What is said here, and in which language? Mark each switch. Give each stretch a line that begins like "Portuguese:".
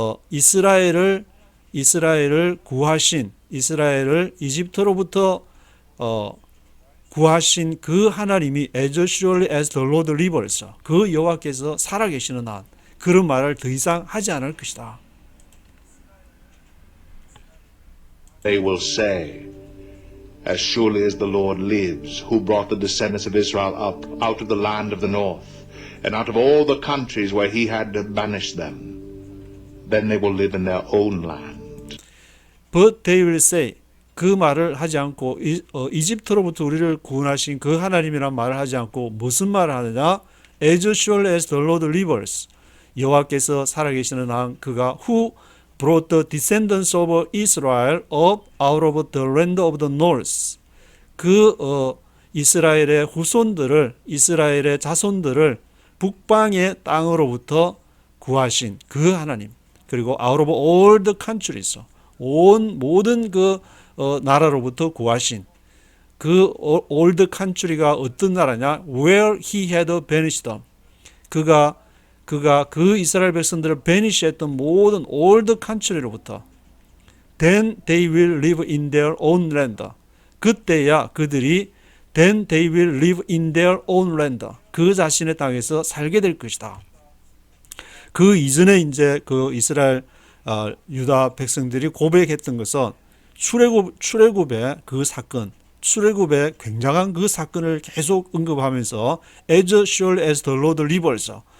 Korean: 이스라엘을 구하신 이스라엘을 이집트로부터 구하신 그 하나님이
English: as surely as the Lord lives
Korean: 그 여호와께서 살아계시는 한 그런 말을 더 이상 하지 않을 것이다.
English: they will say, as surely as the Lord lives, who brought the descendants of Israel up out of the land of the north, and out of all the countries where he had banished them, then they will live in their own land. But they will say,
Korean: 그 말을 하지 않고 이집트로부터 우리를 구원하신 그 하나님이란 말을 하지 않고 무슨 말을 하느냐?
English: As surely as the Lord lives,
Korean: 여호와께서 살아계시는 한 그가
English: who brought the descendants of Israel up out of the land of the north.
Korean: 그 이스라엘의 후손들을 이스라엘의 자손들을 북방의 땅으로부터 구하신 그 하나님.
English: 그리고 out of all the countries.
Korean: 온 모든 그 나라로부터 구하신 그
English: all the country
Korean: 가 어떤 나라냐?
English: Where he had banished them.
Korean: 그가 그 이스라엘 백성들을 benish했던 모든
English: all the country로부터 then they will live in their own land.
Korean: 그때야 그들이
English: then they will live in their own land.
Korean: 그 자신의 땅에서 살게 될 것이다. 그 이전에 이제 그 이스라엘 유다 백성들이 고백했던 것은 출애굽의 그 사건, 출애굽의 굉장한 그 사건을 계속 언급하면서
English: as sure as the Lord lives.